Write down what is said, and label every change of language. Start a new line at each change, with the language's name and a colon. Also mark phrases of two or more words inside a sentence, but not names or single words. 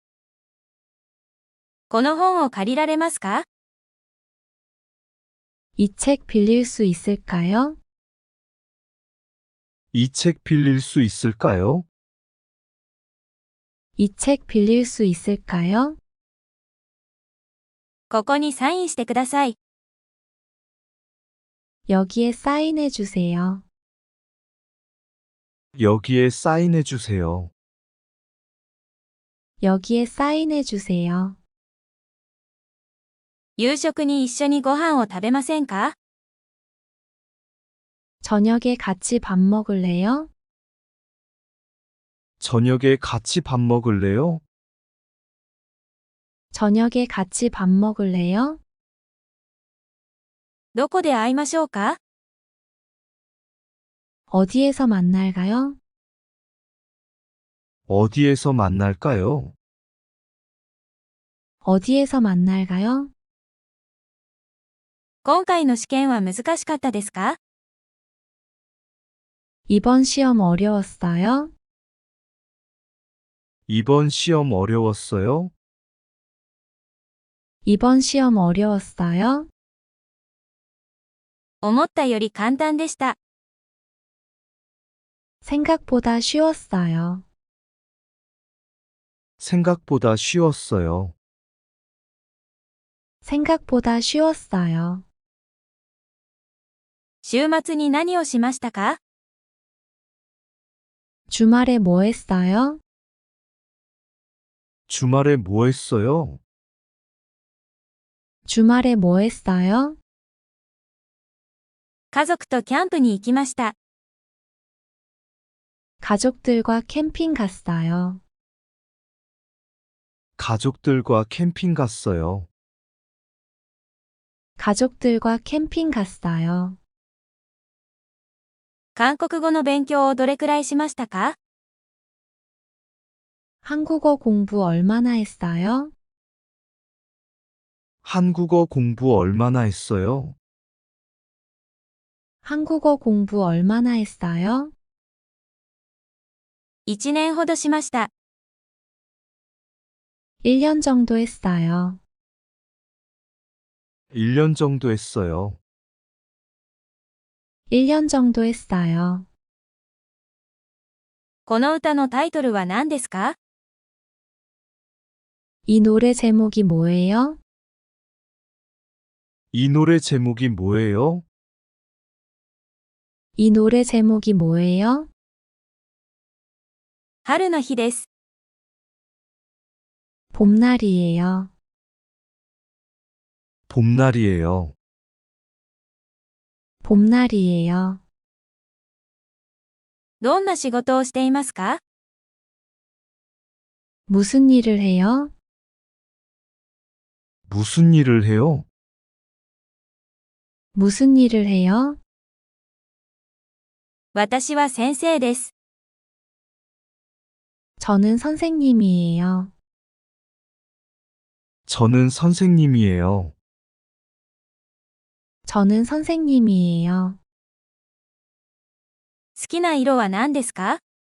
Japanese: この本を借りられますか？
Korean: 이 책 빌릴 수 있을까요? 이 책 빌릴 수 있을까요? 이 책 빌릴 수 있을까요?
Japanese: ここにサインしてください。
Korean: 여기에 사인해 주세요. 여기에 사인해 주세요. 여기에 사인해 주세요.
Japanese: 夕食に一緒にご飯を食べませんか？
Korean: 저녁에 같이 밥 먹을래요? 저녁에 같이 밥 먹을래요? 저녁에 같이 밥 먹을래요?
Japanese: どこで会いましょうか？
Korean: 어디에서 만날까요? 어디에서 만날까요? 어디에서 만날까요?
Japanese: 今回の試験は難しかったですか？
Korean: 이번 시험 어려웠어요? 이번 시험 어려웠어요? 이번 시험 어려웠어요?
Japanese: 思ったより簡単でした。
Korean: 생각보다 쉬웠어요. 생각보다 쉬웠어요. 생각보다 쉬웠어요.
Japanese: 週末に何をしましたか？
Korean: 주말에 뭐 했어요? 주말에 뭐 했어요? 주말에 뭐 했어요?
Japanese: 家族とキャンプに行きました。
Korean: 가족들과 캠핑 갔어요. 가족들과 캠핑 갔어요. 가족들과 캠핑 갔어요.
Japanese: 韓国語の勉強をどれくらいしましたか？
Korean: 한국어 공부 얼마나 했어요? 한국어 공부 얼마나 했어요? 한국어 공부 얼마나 했어요?
Japanese: 1 年ほどしました。
Korean: 1년 정도 했어요. 1년 정도 했어요. 1년 정도 했어요.
Japanese: この歌のタイトルは何ですか？
Korean: 이 노래 제목이 뭐예요? 이 노래 제목이 뭐예요? 이 노래 제목이 뭐예요?
Japanese: 春の日です。
Korean: 봄날이에요. 봄날이에요. 봄날이에요.
Japanese: どんな仕事をしていますか？
Korean: 무슨 일을 해요? 무슨 일을 해요? 무슨 일을 해요?
Japanese: 私は先生です。
Korean: 저는 선생님이에요. 저는 선생님이에요. 저는 선생님이에요.
Japanese: 好きな色は何ですか？